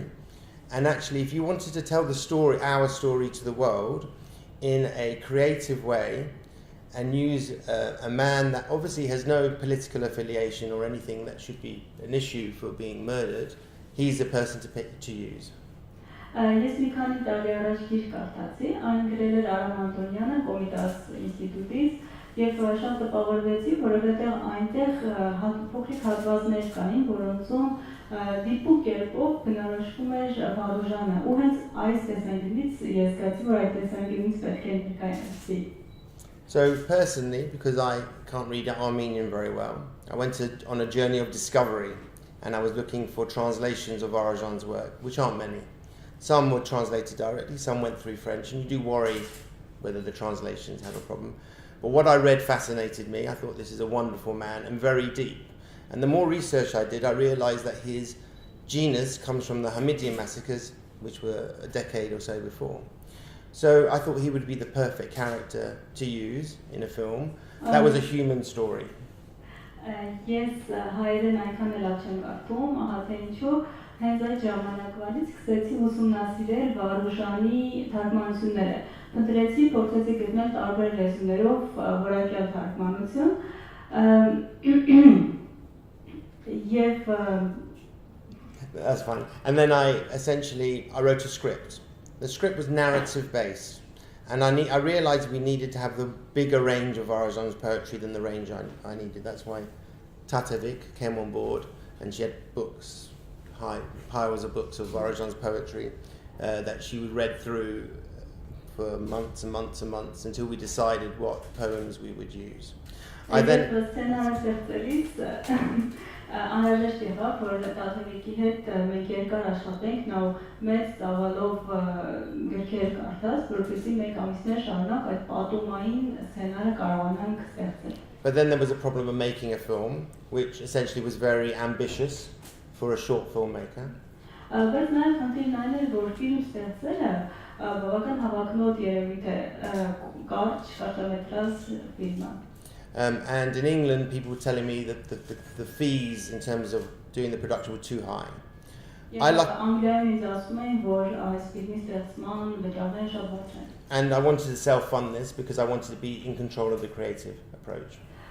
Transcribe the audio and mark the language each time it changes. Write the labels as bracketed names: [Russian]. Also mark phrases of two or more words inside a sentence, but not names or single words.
[English] And actually, if you wanted to tell the story, our story to the world in a creative way, and use a man that obviously has no political affiliation or anything that should be an issue for being murdered, he's the person to use. [Armenian] Ես մի քանի տարի առաջ գիրք կարդացի, այն գրել էր Արամ Անտոնյանը Կոմիտաս ինստիտուտից, Եվ շատ տպավորվեցի, որովհետև այնտեղ փոքրիկ հատվածներ կային, որոնցում դիպուկ կերպով բնորոշվում էր Վարուժանը, ու հենց այս տեսանկյունից ես զգացի, որ այդ տեսանկյունից պետք է ներկայացվի։ [English] So personally, because I can't read Armenian very well, I went on a journey of discovery, and I was looking for translations of Varajan's work, which aren't many. Some were translated directly, some went through French, and you do worry whether the translations have a problem. But what I read fascinated me. I thought this is a wonderful man and very deep. And the more research I did, I realized that his genus comes from the Hamidian massacres, which were a decade or so before. So I thought he would be the perfect character to use in a film. That was a human story. [Armenian] Ես հայերեն այնքան էլ չեմ կարդում, ահա թե ինչու հենց այդ ժամանակվանից սկսեցի ուսումնասիրել Վարուժանի թարգմանությունները։ Փնտրեցի, փորձեցի գտնել տարբեր լեզուներով որակյալ թարգմանություն եւ [English] That's fine. And then I wrote a script. The script was narrative based, and I realized we needed to have the bigger range of Varajan's poetry than the range I needed. That's why Tatevik came on board, and she had books, piles of books of Varajan's poetry that she read through for months and months and months until we decided what poems we would use. I then [Armenian] անհրաժեշտ եղավ, որ Տաթևիկի հետ մենք երկար աշխատենք, նա մեծ ծավալով գրքեր կարդաց, որպեսզի մեկ ամիսներ շարունակ այդ պատումային սցենարը կարողանանք ստեղծել. [English] But then there was a problem of making a film, which essentially was very ambitious for a short filmmaker. [Armenian] Բայց նաև խնդիրն այն էր, որ ֆիլմ ստեղծելը բավական հավակնոտ երևույթ է, կարճ շարժամետրաժ ֆիլմը. [English] And in England, people were telling me that the fees in terms of doing the production were too high. And I wanted to self-fund this because I wanted to be in control of the creative approach.